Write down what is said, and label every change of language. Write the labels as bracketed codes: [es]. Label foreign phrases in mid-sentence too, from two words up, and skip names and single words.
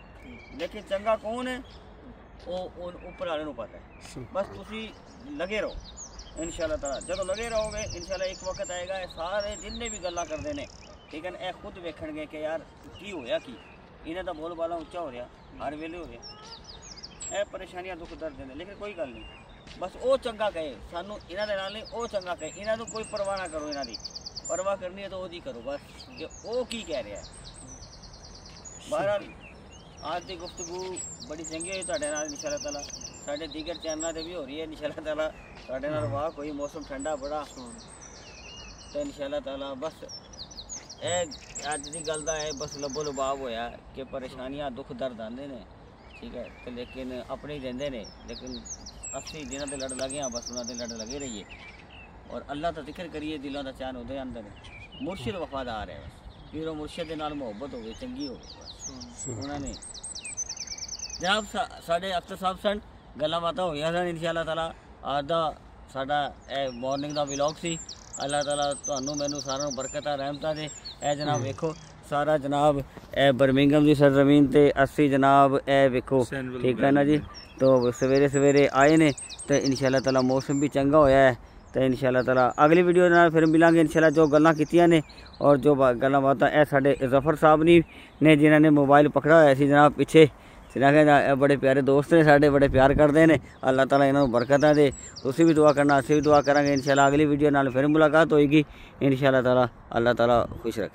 [ur] لیکن چنگا کون ہے وہ اوپر والے کو پتہ ہے، بس تسی لگے رہو انشاءاللہ تعالیٰ۔ [pa] جب لگے رہو گے انشاءاللہ ایک وقت آئے گا سارے جن نے بھی گلا کرتے ہیں، ٹھیک ہے نا، یہ خود ویکھن گے کہ یار کی ہویا کی، انہیں دا بول بالا اچا ہو رہا، ہر ویلے ہو رہا، یہ پریشانیاں دکھ درد ہیں، لیکن کوئی گل نہیں، بس وہ چنگا کہے سانو، انہاں دے نال نہیں، وہ چنگا کہے، انہاں تو کوئی پرواہ نہ کرو، انہاں دی پرواہ کرنی ہے تو وہ دی کرو بس کہ وہ کی کہہ رہا ہے۔ بہرحال آج کی گفتگو بڑی چنگی ہوئی تہاڈے نال انشاءاللہ تعالیٰ، ساڈے دیگر چینلاں تے بھی ہو رہی ہے انشاءاللہ تعالیٰ، ساڈے نال واہ کوئی موسم ٹھنڈا بڑا تو انشاءاللہ تعالیٰ۔ بس اے اج دی گل دا ہے، بس لبو لباب ہویا کہ پریشانیاں دکھ درد آندے نے، ٹھیک ہے، تے لیکن اپنے ہی دیندے نے، لیکن اسی جنہاں تے لڑ لگے ہیں بس انہاں تے لڑ لگے رہیے اور اللہ دا ذکر کریے، دلوں دا چین اودے اندر ہے۔ مرشد وفادار ہے، بس پیرو مرشد دے نال محبت ہوے، چنگی ہوے، بس انہاں نے جناب ساڈے اختر صاحب سن، گلاں باتاں ہوئیاں سن انشاءاللہ تعالیٰ۔ آج دا ساڈا اے مارننگ دا ولاگ سی، اللہ تعالیٰ تانوں مینوں ساروں برکتاں رحمتاں دے۔ اے جناب ویکھو سارا جناب اے برمنگم دی سرزمین تے اسی جناب اے ویکھو، ٹھیک ہے نا جی، تو سویرے سویرے آئے نے تو انشاءاللہ تعالیٰ موسم بھی چنگا ہویا ہے، تو انشاءاللہ تعالیٰ اگلی ویڈیو نال پھر ملیں گے انشاءاللہ۔ جو گلاں کیتیاں نے اور جو گلاں باتاں اے ساڈے ظفر صاحب نے جنہاں نے موبائل پکڑا ہویا سی جناب پیچھے، بڑے پیارے دوست نے ساڈے، بڑے پیار کرتے ہیں، اللہ تعالیٰ انہوں نے برکتاں دے۔ تسی بھی دعا کرنا، اسی بھی دعا کریں گے انشاءاللہ۔ اگلی ویڈیو نال پھر ملاقات ہوئے گی انشاءاللہ تعالیٰ۔ اللہ تعالیٰ خوش رکھے۔